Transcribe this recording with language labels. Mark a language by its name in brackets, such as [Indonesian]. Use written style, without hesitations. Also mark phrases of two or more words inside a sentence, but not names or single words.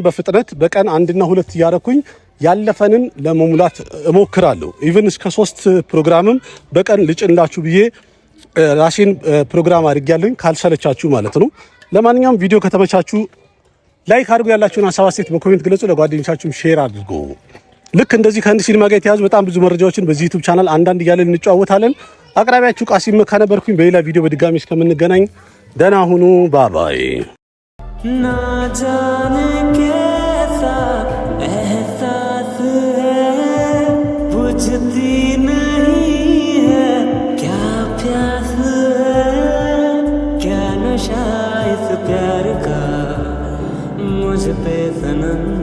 [Amharic] በፍጥነት በቀን 1 እና 2 እያረኩኝ ያለፈንን ለመሙላት እሞክራለሁ። ኢቭን እስከ 3 ፕሮግራምም በቀን ልጭንላችሁ ብዬ ራሴን ፕሮግራም አድርጌያለሁ፣ ካልሰለቻችሁ ማለት ነው። ለማንኛውም ቪዲዮ ከተመቻችሁ ላይክ አድርጉ፣ ያላችሁን ሀሳብ አስተያየት በኮሜንት ግለጹ፣ ለጓደኞቻችሁም ሼር አድርጉ። ልክ እንደዚህ ከህንድ ሲኒማ ጋር የተያዙ በጣም ብዙ መረጃዎችን በዚህ ዩቲዩብ ቻናል አንዳንድ እያለን እንጨዋወታለን። አቅራቢያችሁ ቃሲም መካ ነበርኩኝ። በሌላ ቪዲዮ በድጋሚ እስከምንገናኝ ደህና ሁኑ። ባባይ [Hindi] ना जाने कैसा एहसास है बुझती नहीं है क्या प्यास है क्या नशा इस प्यार का मुझ पे सनम